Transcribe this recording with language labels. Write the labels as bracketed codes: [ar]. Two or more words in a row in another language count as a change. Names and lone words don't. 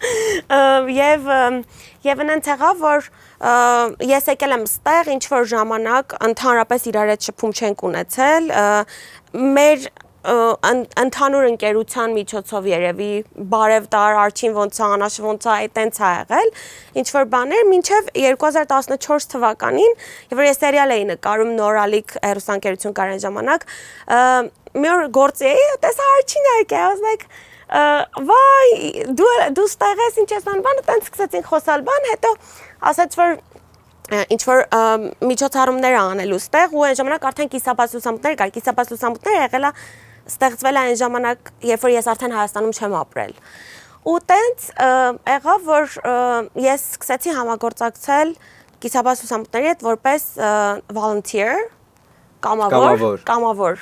[hy] եւ այնց եղավ որ ես եկել եմ ստեղ ինչ որ ժամանակ ընդհանրապես իրար հետ շփում չենք ունեցել մեր ընդհանուր ընկերության միջոցով երևի բարև տար Archie-ին ոնց է Անաշը ոնց է այտենց է եղել ինչ որ բաներ մինչև 2014 թվականին երբ որ ես սերիալ էի նկարում նորալիք հեռուստաընկերություն կար այն ժամանակ մի օր գործի էի տեսա Archie-ն է եկել [en] I was like [hy] վայ դու ստեղ ես ինչ ես անում այտենց սկսեցինք խոսալ բան հետո ասաց որ ինչ որ միջոցառումներ անելու ստեղ ու այն ժամանակ արդեն կիսաբաց լուսամուտներ կար կիսաբաց լուսամուտները եղել է ստեղծվել է այն ժամանակ երբ որ ես արդեն Հայաստանում չեմ ապրել ու տենց եղավ որ ես սկսեցի համագործակցել կիսաբաց լուսամուտների հետ որպես volunteer կամավոր